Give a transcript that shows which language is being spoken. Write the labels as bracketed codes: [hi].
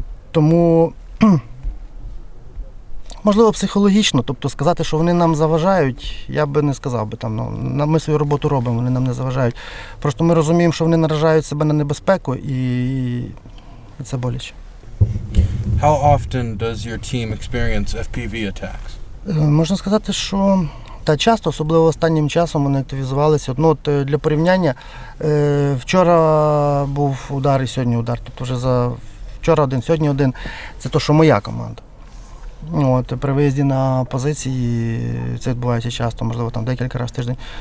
[uk] Тому, можливо, психологічно, тобто сказати, що вони нам заважають, я би не сказав би. Ми свою роботу робимо, вони нам не заважають. Просто ми розуміємо, що вони наражають себе на небезпеку, і це боляче. [en] How often does your team experience FPV attacks? [uk] Можна сказати, що часто, особливо останнім часом, вони активізувалися. Для порівняння, вчора був удар і сьогодні удар. Тобто вже вчора один, сьогодні один. Це те, що моя команда. При виїзді на позиції це відбувається часто, можливо, там декілька разів в тиждень.